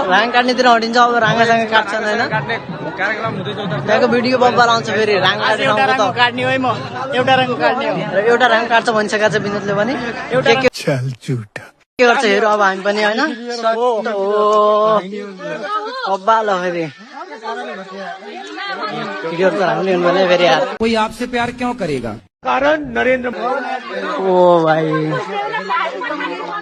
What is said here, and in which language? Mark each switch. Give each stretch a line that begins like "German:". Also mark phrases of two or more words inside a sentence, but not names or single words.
Nepali: राङ काट्नेतिर हटिन्छ अब राङ्गासँग काट्छन् होइन त्यहाँको भिडियो बब्बाल आउँछ फेरि राङ काट्ने हो एउटा राङ काट्छ भनिसकेको छ विनोदले पनि के गर्छ हेर अब हामी पनि होइन बब्बाल हो फेरि भिडियो त हामीले भने फेरि
Hindi: कोई आपसे प्यार क्यों करेगा कारण नरेंद्र ओ भाइ